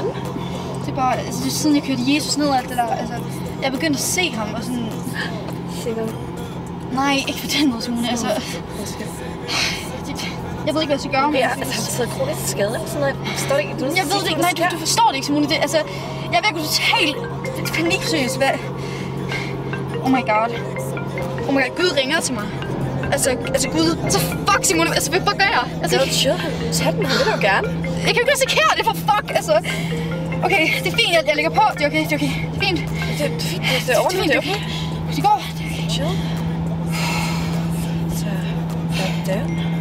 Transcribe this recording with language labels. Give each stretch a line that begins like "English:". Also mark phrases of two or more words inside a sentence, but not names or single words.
Danish: Det er bare, altså, det er siden jeg kørte Jesus ned og alt det der. Altså, jeg begyndte at se ham og sådan... Se hvad? Nej, ikke på den måde, Simone. Altså... Jeg ved ikke, hvad jeg skal gøre med. Ja, altså, har du taget kronisk skade eller sådan noget? Forstår du ikke? Jeg ved det ikke. Nej, du forstår det ikke, Simone. Det, altså, jeg er ved at gå totalt panikseriøs. Hvad?
English: Oh my god. Oh my god,
Danish: Gud ringer til mig. Altså Gud, så fuck Simone, altså hvad gør jeg? Altså, det er jo chill, tag den, det vil du gerne. Jeg kan jo ikke risikere det for fuck, altså. Okay, det er fint, jeg lægger på, det er okay, det er fint. Det er fint, det er ordentligt, det er okay. Det går, det er okay. Chill. Så, goddammit.